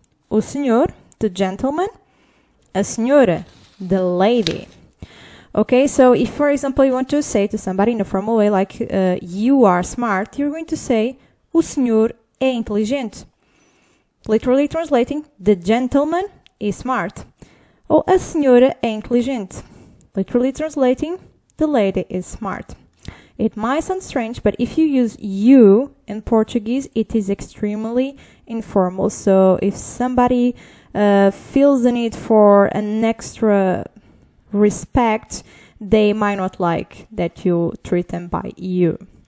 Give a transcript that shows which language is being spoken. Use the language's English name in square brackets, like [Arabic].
[Portuguese] O senhor, [English] the gentleman, [Portuguese] a senhora, [English] the lady. Okay, so if, for example, you want to say to somebody in a formal way, like, you are smart, you're going to say, [Portuguese] o senhor é inteligente. [English] Literally translating, the gentleman is smart. [Portuguese] Ou a senhora é inteligente. [English] Literally translating, the lady is smart. It might sound strange, but if you use you in Portuguese, it is extremely informal. So if somebody feels the need for an extra respect, they might not like that you treat them by you.